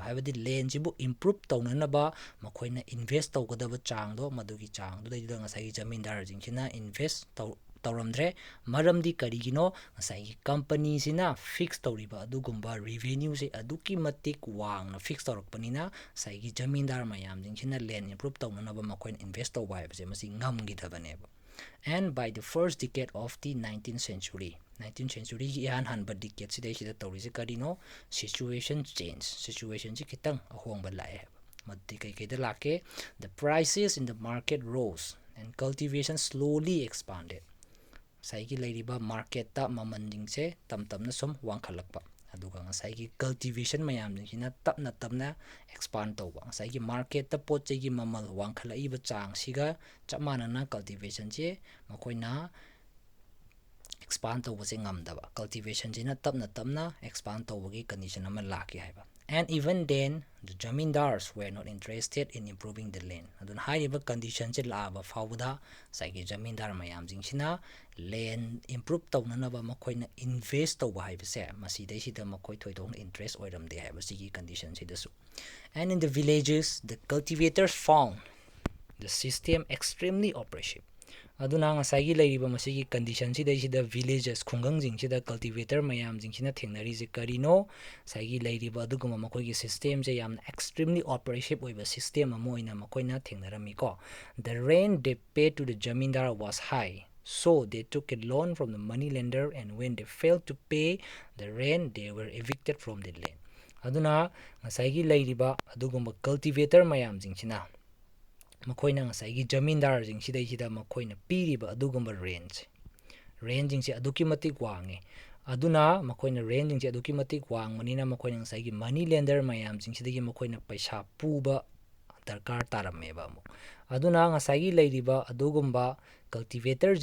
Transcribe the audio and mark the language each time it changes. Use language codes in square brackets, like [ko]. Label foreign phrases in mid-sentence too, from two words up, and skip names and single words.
[mni] ꯍꯥꯏꯕꯗꯤ ꯂꯦꯟꯁꯤꯕꯨ improve ꯇꯧꯅꯅꯕ ꯃꯈꯣꯏꯅ invest ꯇꯧꯒꯗꯕ ꯆꯥꯡꯗꯣ ꯃꯗꯨꯒꯤ ꯆꯥꯡꯗꯨꯗꯩꯗꯨꯗ ꯉꯁꯥꯏꯒꯤ ꯖꯃꯤꯟꯗꯥꯔꯁꯤꯡꯁꯤꯅ invest tauramdre maramdi karigino ngasai company sina fix tawriba adugumba revenue se aduki matik wang na fix tawrakpanina saigi jamindar mayam jingsina [en] land improve [mni] tawnanaba makoin invest tawba haibse masi ngamgidhabaneba. [en] And by the first decade of the 19th century, 19th century [mni] gi ihan hanba decade sidai sida tawrise karino [en] situation change, [mni] situation ji kitang ahongba lae maddi kai kai da lake, [en] the prices in the market rose and cultivation slowly expanded. [mni] Saigi lairiba market ta mamandingse tamtamna som wangkhalakpa aduga ngasai cultivation mayam jingina tapna expand tawba ngasai market ta pot chegi mamal wangkhalai ba chang siga chamanana cultivation je makoina expand tawba se ngamdaba cultivation jina tapna expand tawbagi condition ama laki haiba. [en] And even then the jamindars were not interested in improving the land [mni] adun haiba condition je laaba fawda saigi jamindar mayam jingsina [en] land improve [mni] tawnanaba makoina invest tawba haibase masidai sida makoi thoidong interest oiramde haiba sigi condition sidasu. [en] And in the villages the cultivators found the system extremely oppressive [mni] aduna ngasai lairiba masigi condition sidai sida villages khungang jingsida cultivator mayam jingsina thengnari je karino saigi lairiba aduguma makoigi system je yam [en] extremely oppressive [mni] oiba system amoina makoina thengnarami ko. [en] The rent they paid to the jamindar was high, so they took a loan from the money lender, and when they failed to pay the rent they were evicted from the land. [mni] Aduna ngasai lairiba aduguma cultivator mayam jingsina makoina ngasai jamindar jingsidai sida makoina piriba adugumba range jingsi aduki matik wange aduna makoina range jingsi aduki matik wangmanina makoina ngasai [en] money lender [mni] mayam jingsidagi makoina paisa puba darkar tarameba amu aduna ngasai lairiba adugumba cultivator